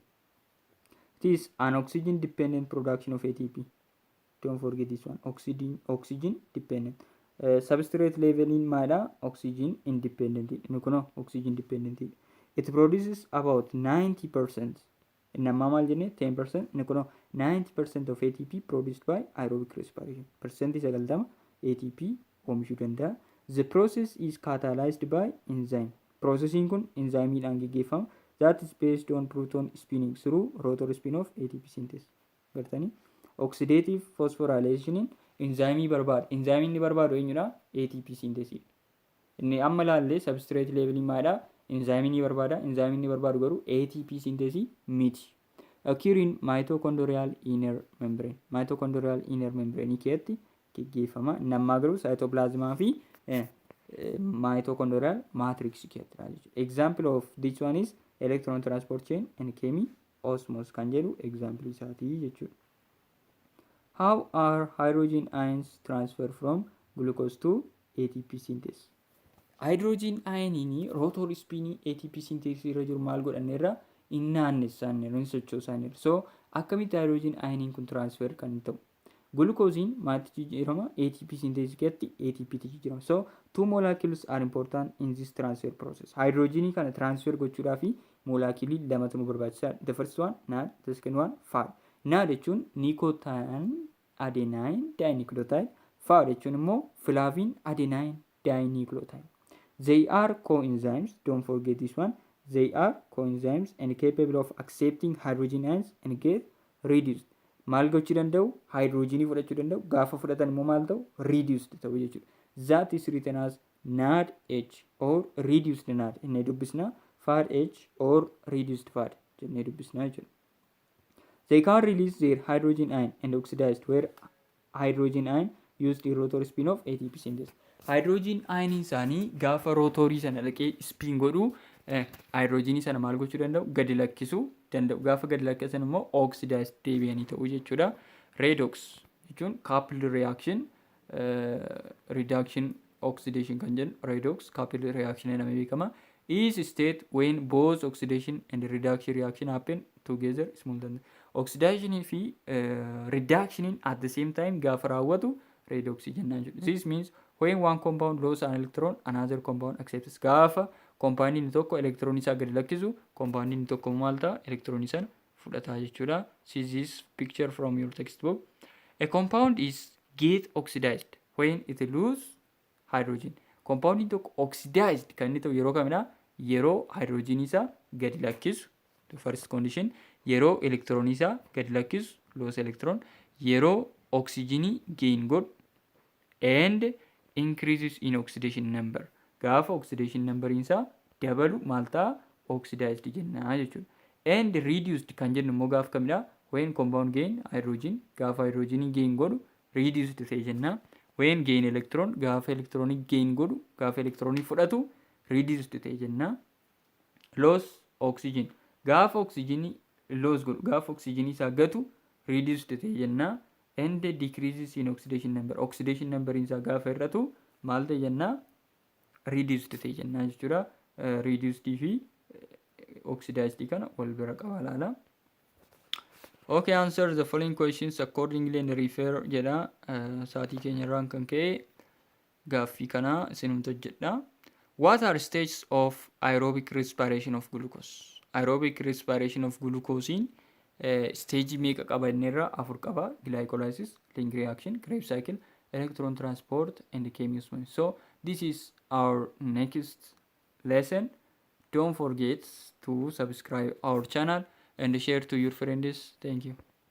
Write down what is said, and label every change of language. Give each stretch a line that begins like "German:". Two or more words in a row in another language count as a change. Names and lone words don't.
English: It is an oxygen dependent production of ATP. Don't forget this one. Oxygen dependent. Substrate level
Oromo: in maada
English: oxygen independent. Oxygen dependent. It produces about 90%.
Oromo: Nama maal jenne 10%.
English: 90% of ATP produced by aerobic respiration.
Oromo: Percentage 90 ATP oomishuu danda'a.
English: The process is catalyzed by enzyme.
Oromo: Processing kun enzymeedhaan geggeeffama.
English: That is based on proton spinning through rotor spin of ATP synthesis.
Oromo: Gartanii?
English: Oxidative phosphorylation enzyme
Oromo: barbaada. Enzyme inni barbaadu eenyudha?
English: ATP synthesis.
Oromo: Inni amma laallee substrate level maadha? Enzyme inni barbaada. Enzyme inni barbaadu garuu
English: ATP synthesis
Oromo: miti.
English: Occur in mitochondrial inner membrane. Mitochondrial inner membrane
Oromo: keessatti geggeeffama. Nammaa garuu cytoplasmaa fi
English: mitochondrial matrix
Oromo: keessatti.
English: Example of this one is electron transport chain and chemi-osmos
Oromo: kan jedhu example isaati jechuudha.
English: How are hydrogen ions transferred from glucose to ATP synthesis? Hydrogen ion rotor spin ATP synthesis
Oromo: irra jiru maal godhanneerra innaanneessaanneerra sochoosaanneerra. So akkamitti
English: hydrogen ion
Oromo: kun transfer kan ta'u? Glucose maatti jijjiirama
English: ATP synthesis
Oromo: keessatti ATP tti jijjiirama.
English: So two molecules are important in this transfer process.
Oromo: Hydrogen kana transfer gochuudhaaf molecules lamatu nu barbaachisaadha.
English: The first one NAD, the second one PHAD.
Oromo: NAD jechuun
English: nicotine adenine dinucleotide.
Oromo: PHAD jechuun immoo
English: flavin adenine dinucleotide. They are coenzymes. Don't forget this one. They are coenzymes and capable of accepting hydrogen ions and get reduced.
Oromo: Maal gochuu danda'u? Hydrogenii fudhachuu danda'u. Gaafa fudhatan immoo maal ta'u? Reduced ta'u jechuudha.
English: That is written as NADH or reduced NAD.
Oromo: Inni dubbisna
English: FADH or reduced FAD
Oromo: jennee dubbisna jechuudha.
English: They can release their hydrogen ion and oxidized where hydrogen ion used in rotor spin of ATP synthesis. Hydrogen ion
Oromo: isaanii gaafa rotorii sana dhaqee spin godhu hydrogenii sana maal gochuu danda'u? Gadi lakkisuu danda'u. Gaafa gadi lakkisan immoo oxidized deebi'anii ta'uu jechuudha. Redox jechuun
English: coupled reaction reduction oxidation
Oromo: kan jedhu
English: redox coupled reaction
Oromo: jedhamee beekama.
English: Is state when both oxidation and reduction reaction happen together simultaneously.
Oromo: Oxidation fi reduction
English: at the same time
Oromo: gaafa raawwatu redox jennaan jechuudha.
English: This means when one compound loses an electron, another compound accepts.
Oromo: Gaafa compound inni tokko electron isaa gadi lakkisu, compound inni tokko maal ta'a? Electron isaa fudhata jechuudha.
English: See this picture from your textbook. A compound is get oxidized when it lose hydrogen.
Oromo: Compound inni tokko oxidized kan inni ta'u yeroo kamidha? Yeroo hydrogen isaa gadi lakkisu,
English: the first condition.
Oromo: Yeroo electron isaa gadi lakkisu,
English: lose electron.
Oromo: Yeroo oxygen gain godhu
English: and increases in oxidation number.
Oromo: Gaafa
English: oxidation number
Oromo: isaa dabalu maal ta'a? Oxidized jennaa jechuudha. And reduced kan jennu immoo gaafa kamidha?
English: When compound gain hydrogen,
Oromo: gaafa hydrogen gain godhu reduced ta'e jennaa.
English: When gain electron,
Oromo: gaafa electronic gain godhu, gaafa electronic fudhatu reduced ta'e jennaa.
English: Loss oxygen,
Oromo: gaafa oxygen loss godhu, gaafa oxygen isaa gatu reduced ta'e jennaa.
English: And decreases in oxidation number. Oxidation number
Oromo: isaa gaafa hir'atu maal ta'e jennaa? Reduced ta'e jennaa jechuudha. Reduced fi oxidized kana wal bira qaba laala.
English: Okay, answer the following questions accordingly and refer jedha.
Oromo: Saatii keenya irraan kan ka'e gaaffii kana isinumtu jedha.
English: What are stages of aerobic respiration of glucose? Aerobic respiration of glucose
Oromo: stage meeqa qaba innerra afur qaba.
English: Glycolysis, link reaction, Krebs cycle, electron transport and chemiosmosis. So this is our next lesson. Don't forget to subscribe our channel and share to your friends. Thank you.